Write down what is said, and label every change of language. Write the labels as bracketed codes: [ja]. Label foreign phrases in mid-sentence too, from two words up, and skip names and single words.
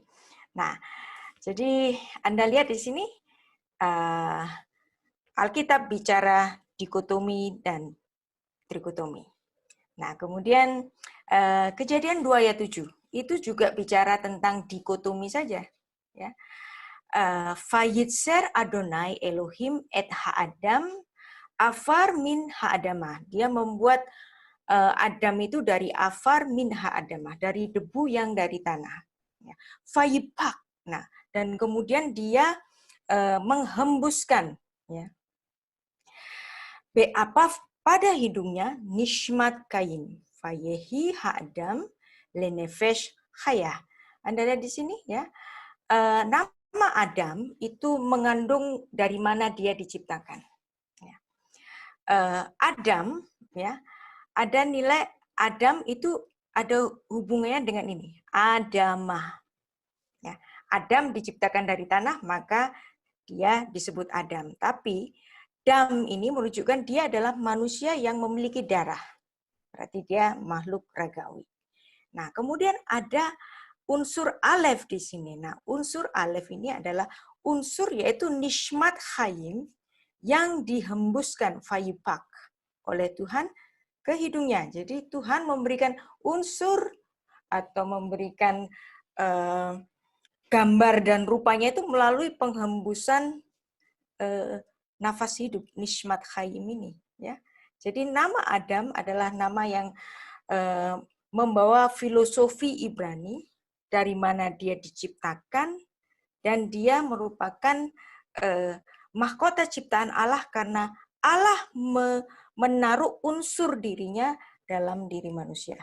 [id] Nah, jadi Anda lihat di sini, Alkitab bicara dikotomi dan trikotomi. Nah, kemudian Kejadian 2 ayat 7 itu juga bicara tentang dikotomi saja. Ya. [he] וייצר אדוני אלוהים את האדם עפר מן האדמה. [id] Dia membuat Adam itu dari [he] עפר מן האדמה, [id] dari debu yang dari tanah. Ya. Vayipak. Nah, dan kemudian dia menghembuskan, ya, apa pada hidungnya [he] נשמת קאין ויהי האדם לנפש חיה. [id] Anda lihat di sini ya, nama Adam itu mengandung dari mana dia diciptakan. Ya. Adam, ya, ada nilai Adam itu ada hubungannya dengan ini, Adamah. Ya. Adam diciptakan dari tanah, maka dia disebut Adam. Tapi Dam ini menunjukkan dia adalah manusia yang memiliki darah. Berarti dia makhluk ragawi. Nah, kemudian ada unsur alef di sini. Nah, unsur alef ini adalah unsur yaitu [he] נשמת חיים [id] yang dihembuskan fayipak oleh Tuhan ke hidungnya. Jadi Tuhan memberikan unsur atau memberikan gambar dan rupanya itu melalui penghembusan nafas hidup, [he] נשמת חיים ini. [id] Ya. Jadi nama Adam adalah nama yang membawa filosofi Ibrani, dari mana dia diciptakan, dan dia merupakan mahkota ciptaan Allah karena Allah menaruh unsur dirinya dalam diri manusia.